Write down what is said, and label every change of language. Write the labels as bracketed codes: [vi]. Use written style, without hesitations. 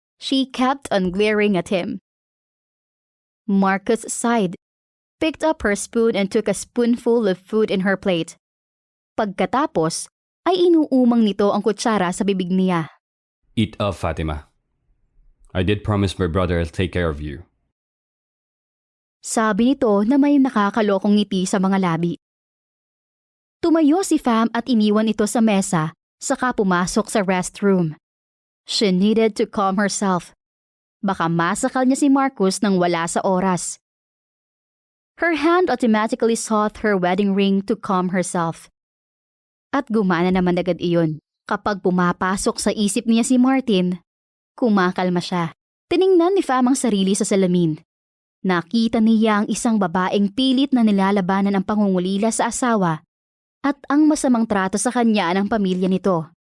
[en] She kept on glaring at him. Marcus sighed, picked up her spoon and took a spoonful of food in her plate. [tl] Pagkatapos, ay inuumang nito ang kutsara sa bibig niya. [en] Eat up, Fatima. I did promise my brother I'll take care of you. [tl] Sabi nito na may nakakalokong ngiti sa mga labi. Tumayo si Fam at iniwan ito sa mesa, saka pumasok sa restroom. [en] She needed to calm herself. [tl] Baka masakal niya si Marcus nang wala sa oras. [en] Her hand automatically sought her wedding ring to calm herself. [tl] At gumana naman agad iyon. Kapag pumapasok sa isip niya si Martin, kumakalma siya. Tiningnan ni Fam ang sarili sa salamin. Nakita niya ang isang babaeng pilit na nilalabanan ang pangungulila sa asawa at ang masamang trato sa kanya ng pamilya nito.